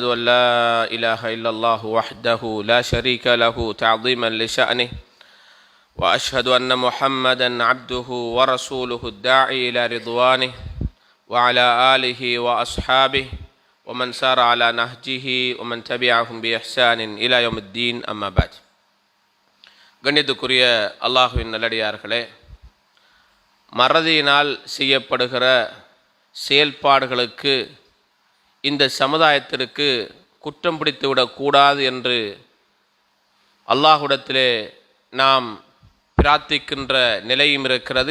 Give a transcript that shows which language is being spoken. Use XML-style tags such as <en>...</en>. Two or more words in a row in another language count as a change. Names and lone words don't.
<ar>أن لا إله إلا الله وحده لا شريك له تعظيما لشأنه وأشهد أن محمدا عبده ورسوله الداعي إلى رضوانه وعلى آله وأصحابه ومن سار على نهجه ومن تبعهم بإحسان إلى يوم الدين. أما بعد.</ar> <ta>கண்ணியத்துக்குரிய அல்லாஹ்வின் நல்லடியார்களே, மறதியினால் செய்யப்படுகிற செயல்பாடுகளுக்கு இந்த சமுதாயத்திற்கு குற்றம் பிடித்து விடக்கூடாது என்று அல்லாஹ்விடத்திலே நாம் பிரார்த்திக்கின்ற நிலையும் இருக்கிறது.</ta>